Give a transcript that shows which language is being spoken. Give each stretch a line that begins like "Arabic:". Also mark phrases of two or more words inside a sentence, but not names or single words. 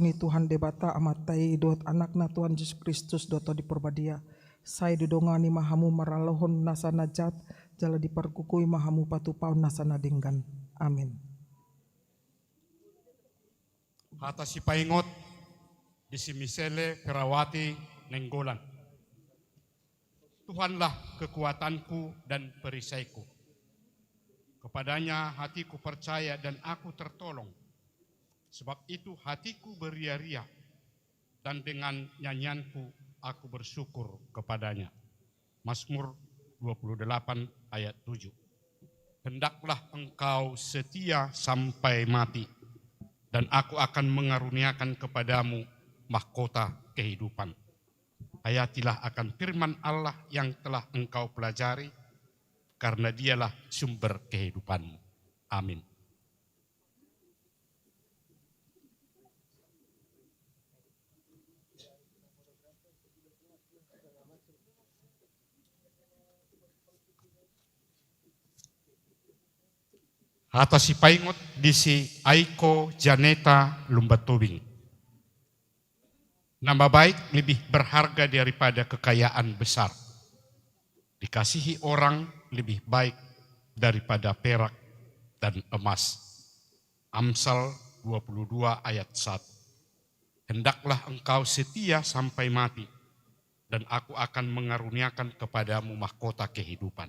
Batak Toba: ni Tuhan debata amatai dot anakna Tuhan Yesus Kristus doto di perbadia. Sai didongani mahamu maralohon nasa najat jala diperkukui mahamu patupau nasa nadinggan. Amin. Hata si paingot di si Misele Perawati Nenggolan.
Indonesian: Tuhanlah kekuatanku dan perisaiku. Kepadanya hatiku percaya dan aku tertolong. Sebab itu hatiku beria-ria dan dengan nyanyianku aku bersyukur kepadanya. Mazmur 28 ayat 7. Hendaklah engkau setia sampai mati dan aku akan mengaruniakan kepadamu mahkota kehidupan. Hayatilah akan firman Allah yang telah engkau pelajari, karena dialah sumber kehidupanmu. Amin.
Batak Toba: Hata si paingot di si Aiko Janeta Lumbatobing.
Indonesian: Nama baik lebih berharga daripada kekayaan besar. Dikasihi orang lebih baik daripada perak dan emas. Amsal 22 ayat 1. Hendaklah engkau setia sampai mati, dan aku akan mengaruniakan kepadamu mahkota kehidupan.